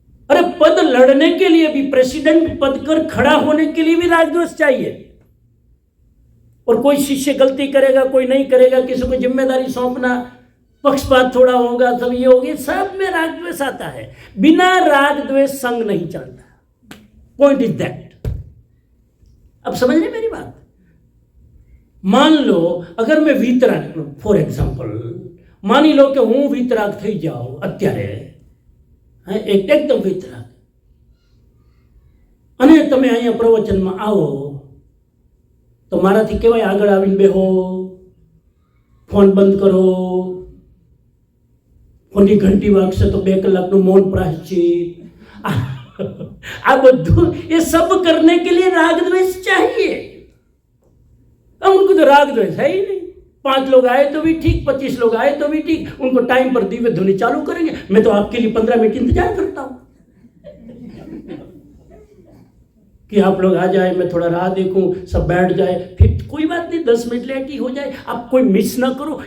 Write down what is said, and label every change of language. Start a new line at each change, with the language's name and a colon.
Hindi: अरे पद लड़ने के लिए भी, प्रेसिडेंट पद कर खड़ा होने के लिए भी राग द्वेष चाहिए। और कोई शिष्य गलती करेगा, कोई नहीं करेगा, किसी को जिम्मेदारी सौंपना, पक्षपात थोड़ा होगा, सब ये होगी, सब में राग द्वेष आता है। बिना राग द्वेष संघ नहीं चलता।
English: Point is that.
Hindi: अब समझ रहे मेरी बात? मान लो अगर मैं वीतराग,
English: for example
Gujarati: માની લો કે હું વીતરાગ થઈ જાઉં અત્યારે, એકદમ વીતરાગ, અને તમે અહીંયા પ્રવચનમાં આવો તો મારાથી કહેવાય આગળ આવીને બેહો, ફોન બંધ કરો, ફોનની ઘંટી વાગશે તો 2 કલાકનું મૌન પ્રાયશ્ચિત, આ બધું
Hindi: ये सब करने के लिए राग द्वेष चाहिए। अब उनको तो राग द्वेष है ही नहीं। 5 लोग आए तो भी ठीक, 25 लोग आए तो भी ठीक, उनको टाइम पर दिव्य ध्वनि चालू करेंगे। मैं तो आपके लिए 15 मिनट इंतजार करता हूं कि आप लोग आ जाए, मैं थोड़ा राह देखूं, सब बैठ जाए, फिर कोई बात नहीं, 10 मिनट लेट ही हो जाए, आप कोई मिस ना करो।